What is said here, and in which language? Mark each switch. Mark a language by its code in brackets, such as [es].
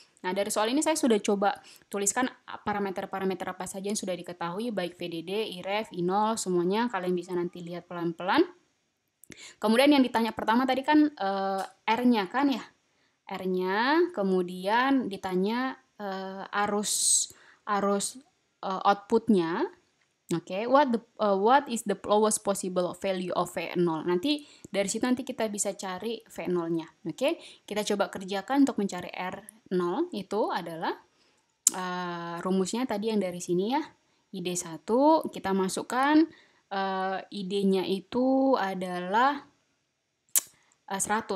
[id] Nah, dari soal ini saya sudah coba tuliskan parameter-parameter apa saja yang sudah diketahui, baik VDD, IREF, I0, semuanya kalian bisa nanti lihat pelan-pelan. Kemudian yang ditanya pertama tadi kan R-nya kan ya, R-nya, kemudian ditanya arus outputnya. [en] Oke, what is the lowest possible value of V0? [id] Nanti dari situ nanti kita bisa cari V0-nya. Oke, kita coba kerjakan untuk mencari R0 itu adalah rumusnya tadi yang dari sini ya. ID1 kita masukkan ID-nya itu adalah 100.